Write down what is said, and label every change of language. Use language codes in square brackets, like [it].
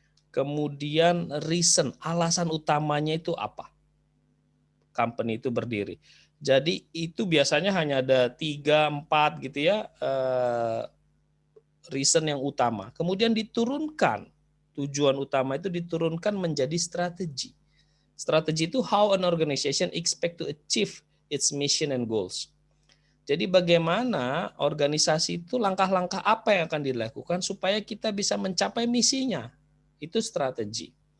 [id] Kemudian reason, alasan utamanya itu apa? Company itu berdiri. Jadi itu biasanya hanya ada 3-4 gitu ya reason yang utama. Kemudian diturunkan, tujuan utama itu diturunkan menjadi strategi. Strategi itu [en] how an organization expect to achieve its mission and goals. [id] Jadi bagaimana organisasi itu langkah-langkah apa yang akan dilakukan supaya kita bisa mencapai misinya. Itu strategi.